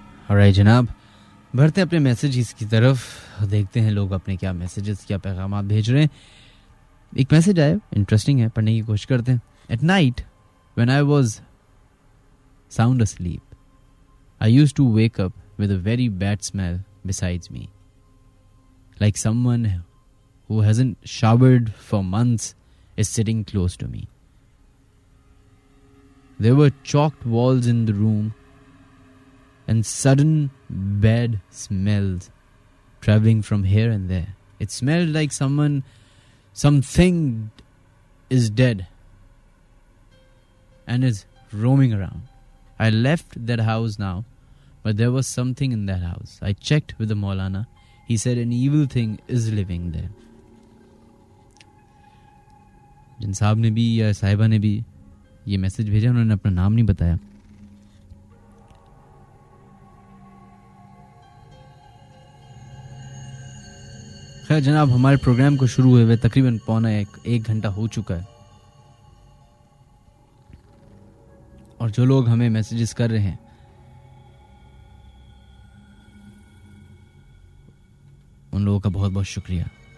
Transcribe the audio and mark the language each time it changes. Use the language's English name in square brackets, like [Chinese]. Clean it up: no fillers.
[Hindi] Alright जनाब, बढ़ते हैं अपने मैसेजेस की तरफ, देखते हैं लोग अपने क्या मैसेजेस, क्या पैगाम भेज रहे हैं। एक मैसेज आया, इंटरेस्टिंग है, पढ़ने की कोशिश करते हैं। [English] At night when I was sound asleep, I used to wake up with a very bad smell besides me, like someone who hasn't showered for months is sitting close to me. There were chalked walls in the room and sudden bad smells traveling from here and there. It smelled like something is dead and is roaming around. I left that house now, but there was something in that house. I checked with the Maulana. He said an evil thing is living there. [Hindi] जिन साहब ने भी या साहिबा ने भी ये message भेजा, उन्होंने अपना नाम नहीं बताया. खैर जनाब, हमारे प्रोग्राम को शुरू हुए तकरीबन पौना एक घंटा हो चुका है, और जो लोग हमें मैसेजेस कर रहे हैं उन लोगों का बहुत बहुत शुक्रिया.